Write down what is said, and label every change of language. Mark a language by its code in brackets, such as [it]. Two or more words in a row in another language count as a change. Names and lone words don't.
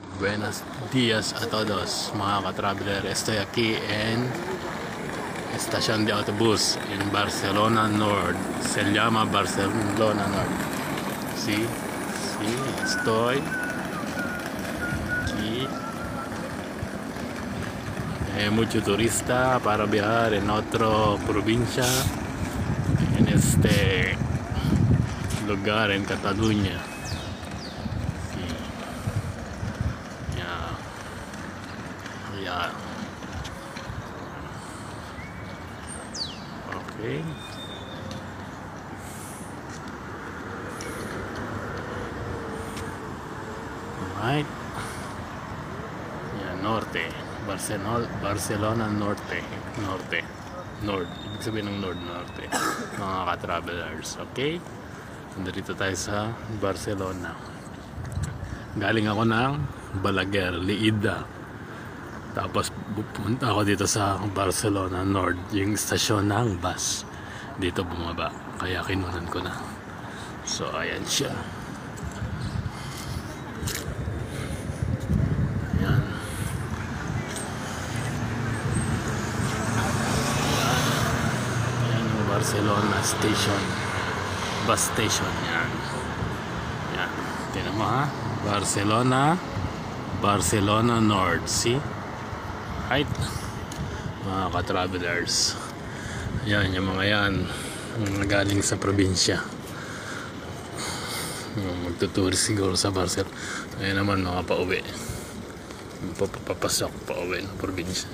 [es] Buenos días a todos [tl] mga ka-traveler. [es] Estoy aquí en estación de autobús en Barcelona Nord. Se llama Barcelona Nord. Sí, estoy aquí. Hay mucho turista para viajar en otra provincia en este lugar en Cataluña. [en] Yeah. Okay. Alright. Yeah, [es] norte. Barcelona Norte. [tl] Nord. Ibig sabihin ng Norte. Mga ka-travelers. Okay? Nandito tayo sa Barcelona. Galing ako ng Balaguer, Lleida. Tapos pupunta ako dito sa Barcelona Nord, yung istasyon ng bus. Dito bumaba, kaya kinunan ko na. So ayan siya. Ayan. Ayan yung Barcelona station. [en] Bus station, [tl] yan. Yan. Tignan mo ha. [en] Barcelona Nord, see? Right, [tl] mga ka-travelers. Ayan, yung mga yan galing sa probinsya, magtuturis siguro sa Barcelona. Ayan naman mga pauwi, papasok pauwi ng probinsya.